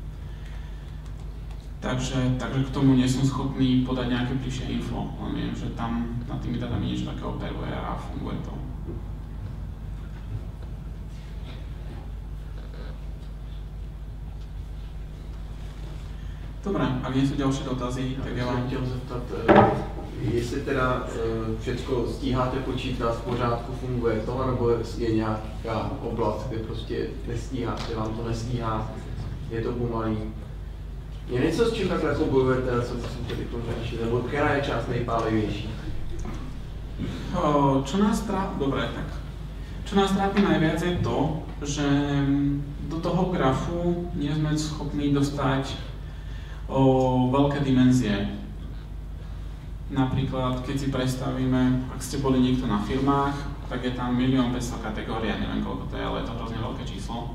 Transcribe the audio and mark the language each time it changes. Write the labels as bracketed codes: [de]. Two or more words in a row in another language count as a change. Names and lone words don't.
[sk] Takže k tomu nie som schopný podať nejaké bližšie info, len viem, že tam nad tými datami niečo také operuje a funguje to. Dobre, ak nie sú ďalšie dotazy, tak ja vám [cs] chtěl zeptat, jestli teda všechno stíháte počítat, v pořádku funguje to, nebo je nějaká oblast, kde prostě nestíháte, vám to nestíhá, je to pomalý. Je něco, s čím takhle jako bojujete, co jsem tedy řešil, nebo která je část nejpálivější? [sk] Čo nás trápi najviac je to, že do toho grafu nie sme schopní dostať veľké dimenzie. Napríklad, keď si predstavíme, ak ste boli niekto na firmách, tak je tam 1 500 000 kategórií, neviem koľko to je, ale je to hrozne veľké číslo.